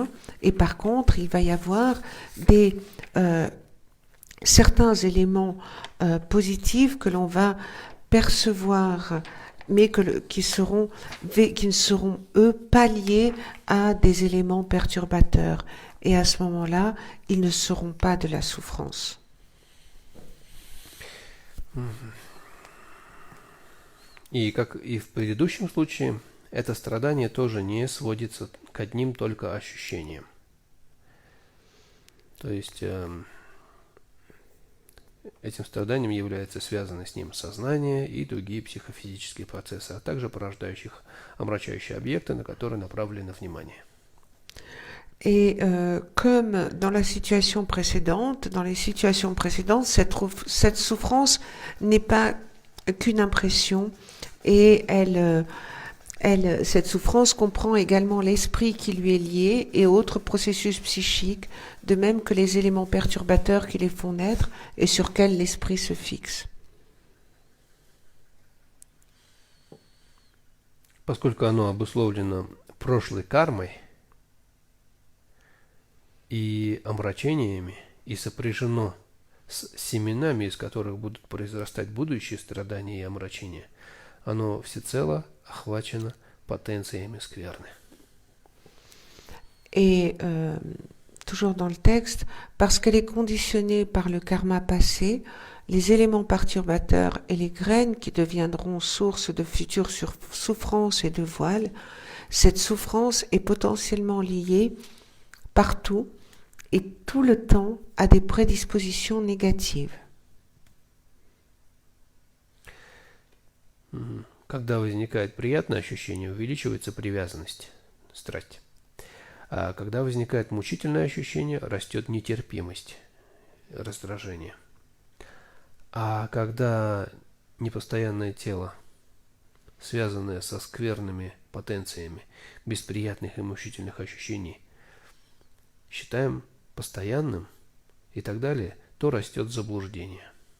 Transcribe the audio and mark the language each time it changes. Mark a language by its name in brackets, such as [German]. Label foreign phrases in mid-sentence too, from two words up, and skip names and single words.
[French] Et par contre, il va y avoir certains éléments positifs que l'on va percevoir, mais qui ne seront eux pas liés à des éléments perturbateurs. Et à ce moment-là, ils ne seront pas de la souffrance. [Russian] И как и в предыдущем случае, это страдание тоже не сводится к одним только ощущениям. То есть этим страданием является связано с ним сознание и другие психофизические процессы, а также порождающих омрачающие объекты, на которые направлено внимание. [French] Et comme dans les situations précédentes, cette souffrance n'est pas qu'une impression, et cette souffrance comprend également l'esprit qui lui est lié et autres processus psychiques, de même que les éléments perturbateurs qui les font naître et sur lesquels l'esprit se fixe. [Russian] Поскольку оно обусловлено прошлой кармой и омрачениями, и сопряжено с семенами, из которых будут произрастать будущие страдания и омрачения, оно всецело охвачено потенциями скверны. [French] Et toujours dans le texte, parce qu'elle est conditionnée par le karma passé, les éléments perturbateurs et les graines qui deviendront source de futures souffrances et de voiles, cette souffrance est potentiellement liée partout et tout le temps à des prédispositions négatives. [Russian] Когда возникает приятное ощущение, увеличивается привязанность, страсть. А когда возникает мучительное ощущение, растет нетерпимость, раздражение. А когда непостоянное тело, связанное со скверными потенциями, без приятных и мучительных ощущений, считаем постоянным и так далее, то растет заблуждение.